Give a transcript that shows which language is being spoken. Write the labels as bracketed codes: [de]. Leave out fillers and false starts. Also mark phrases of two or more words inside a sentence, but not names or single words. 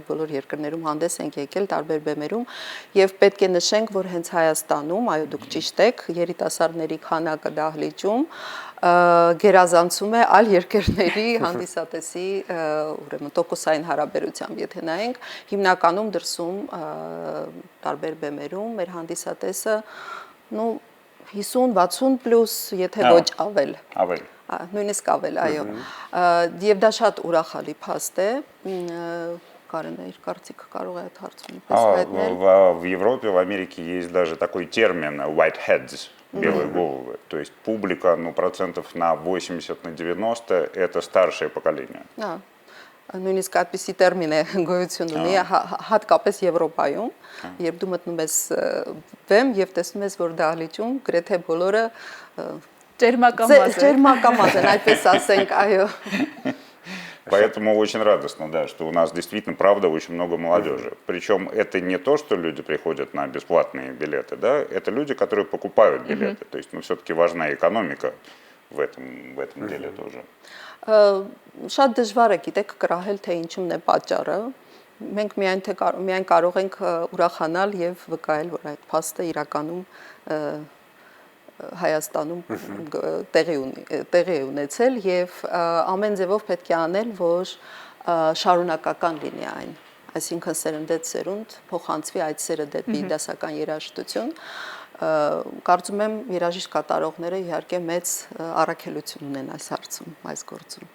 [hy] բոլոր երկրներում հանդես ենք եկել տարբեր բեմերում եւ պետք է նշենք, որ հենց Հայաստանում, այո դուք ճիշտ եք, երիտասարդների քանակը դահլիճում գերազանցում է այլ երկրների հանդիսատեսի ուրեմն տոկոսային հարաբերությամբ, եթե նայենք, հիմնականում դրսում տարբեր բեմերում մեր հանդիսատեսը 50-60 պլյուս, եթե ոչ ավել։ Ավել։ Նույնիսկ ավել, այո։ Եվ դա շատ ուրախալի փաստ է։ Կարենը իր կարծիքը կարող է այդ հարցում հայտնել։ [ru] В Европе, в Америке есть даже такой термин [en] white heads, [ru] белые головы. То есть публика, процентов на 80, на 90 это старшее поколение. [hy] Նույնիսկ այդպիսի տերմին է գոյություն ունի, հատկապես Եվրոպայում, երբ դու մտնում ես բեմ եւ տեսնում ես, որ դահլիճում գրեթե բոլորը ջերմակամազ են, այդպես ասենք, այո։ [ru] Поэтому очень радостно, да, что у нас действительно, правда, очень много молодежи. Причем это не то, что люди приходят на бесплатные билеты, да, это люди, которые покупают билеты. То есть, все-таки важна экономика в этом деле тоже. [hy] Շատ դժվար է գիտեք կրահել թե ինչումն է պատճառը։ Մենք միայն կարող ենք ուրախանալ եւ վկայել, որ այդ փաստը իրականում Հայաստանում տեղի է ունեցել եւ ամեն ձևով պետք է անել, որ շարունակական լինի այն։ Այսինքն սերնդեց սերունդ փոխանցվի այդ սերը դեպի դասական երաժշտություն։ Կարծում եմ երաժիշտ կատարողները իհարկե մեծ առաքելություն ունեն այս հարցում, այս գործում։